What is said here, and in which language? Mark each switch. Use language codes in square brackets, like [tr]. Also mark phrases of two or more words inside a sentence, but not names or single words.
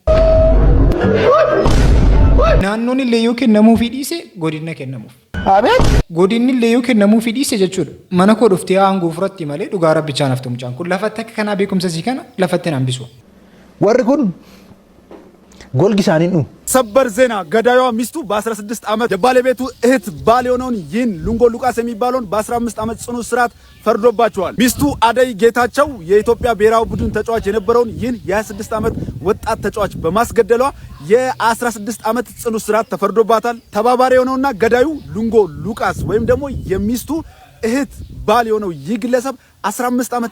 [om] Naannoon illee yoo kennamuufii dhiise godina kennamuuf. Godinni illee yoo kennamuufii dhiise jechuudha. Mana koo dhuftee aangoo fudhatti malee dhugaa rabbichaa naftu mucaan kun lafatti akka kanaa beekumsa isii kana lafatti hin hambisu. Warri kun golgi isaanii nu [am] ሰበር ዜና ገዳዩዋ ሚስቱ በ16 ዓመት የባለቤቱ እህት ባል የሆነውን ይህን ሉንጎ ሉቃስ የሚባለውን በ15 ዓመት ጽኑ እስራት ፈርዶባቸዋል። ሚስቱ አደይ ጌታቸው የኢትዮጵያ ብሔራዊ ቡድን ተጫዋች የነበረውን ይህን የ26 ዓመት ወጣት ተጫዋች በማስገደሏ የ16 ዓመት ጽኑ እስራት ተፈርዶባታል። ተባባሪ የሆነውና ገዳዩ ሉንጎ ሉቃስ ወይም ደግሞ የሚስቱ እህት ባል የሆነው ይህ ግለሰብ 15 ዓመት